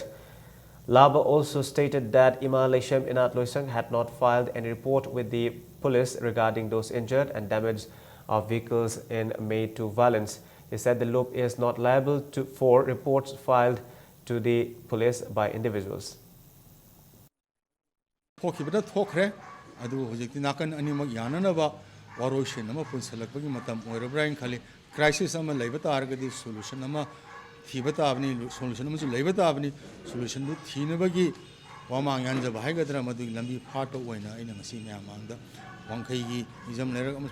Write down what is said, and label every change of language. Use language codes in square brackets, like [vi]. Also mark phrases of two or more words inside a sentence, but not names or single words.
[en] Laba also stated that Ima Laishem Inat Loisang had not filed any report with the police regarding those injured and damage of vehicles in May 2 violence. He said the loop is not liable for reports filed to the police by individuals. [mni] थोखिबदा थोखरे अदु हुजिकति नाकन अनिमक याननबा वारोइशन अमा पुनसलकबगी मतम ओइरब्राइन खाली क्राइसिस अमा लैबा तारगदि सोल्यूशन अमा थीबा ताबनी सोल्यूशन अमा लैबा ताबनी सोल्यूशन दु थीनबगी वामांग यानजबा हाइगदरा मदुगी लंबी फाटो ओइना अइना ngasi म्यामांगदा वांखैगी इजम लेरक अमा